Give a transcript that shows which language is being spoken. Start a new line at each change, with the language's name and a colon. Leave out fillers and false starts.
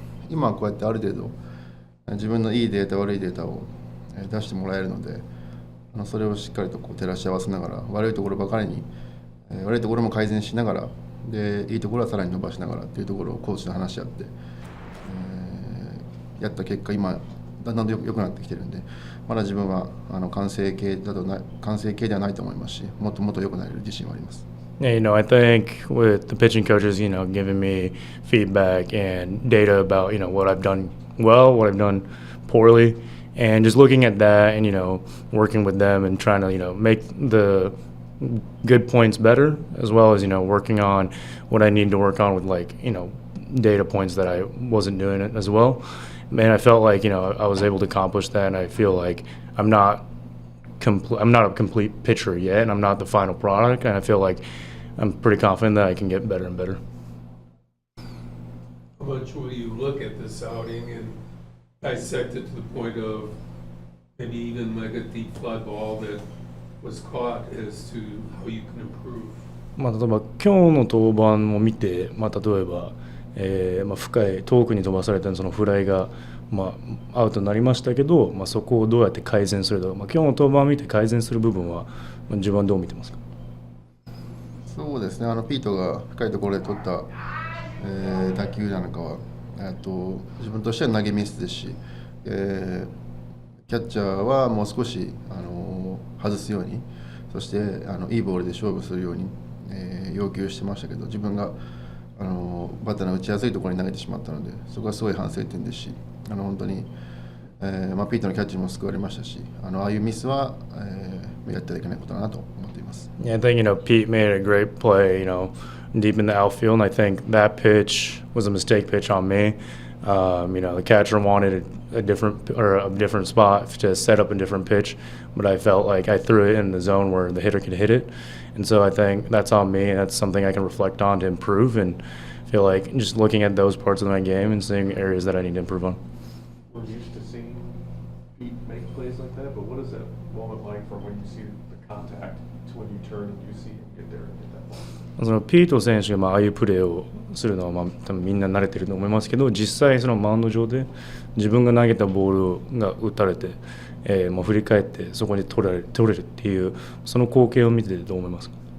Japanese: 今はこうやってある程度自分のいいデータ悪いデータを出してもらえるので、それをしっかりと照らし合わせながら、悪いところばかりに悪いところも改善しながら、でいいところはさらに伸ばしながらっていうところをコーチと話し合って、やった結果今だんだん良くなってきてるんで、まだ自分は完成形ではないと思いますし、もっともっと良くなれる自信はあります。
English: Yeah, I think with the pitching coaches, giving me feedback and data about, what I've done well, what I've done poorly, and just looking at that and, working with them and trying to, make the good points better, as well as, working on what I need to work on with data points that I wasn't doing it as well. And I felt like, I was able to accomplish that, and I feel like I'm not a complete pitcher yet, and I'm not the final product, and I feel like I'm pretty confident that I can get better and better. How much will you look at this outing and dissect it to the point of maybe even like a deep fly ball that was caught as to how you can improve?
Japanese: 例えば今日の登板を見て、例えば、深い遠くに飛ばされたそのフライが、アウトになりましたけど、そこをどうやって改善するとか、今日の登板を見て改善する部分は、自分はどう見てますか？そうですね、ピートが深いところで取った、打球なんかは、自分としては投げミスですし、キャッチャーはもう少し、外すように、そしていいボールで勝負するように、要求してましたけど、自分がバッターの打ちやすいところに投げてしまったので、そこはすごい反省点ですし、本当に、ピートのキャッチも救われましたし、ああいうミスは、やってはいけないことだなと思っています。
English: Yeah, I think Pete made a great play, deep in the outfield, and I think that pitch was a mistake pitch on me. The catcher wanted a different spot to set up a different pitch, but I felt like I threw it in the zone where the hitter could hit it, and so I think that's on me. That's something I can reflect on to improve, and feel like just looking at those parts of my game and seeing areas that I need to improve on. We're used to seeing Pete make plays like that, but what is that moment like from when you see the contact to when you turn and you see him get there and get that ball?
Japanese: そのピート選手がああいうプレーをするのは多分みんな慣れてると思いますけど、実際そのマウンド上で自分が投げたボールが打たれて、振り返ってそこに取れるっていうその光景を見てどう思いますか？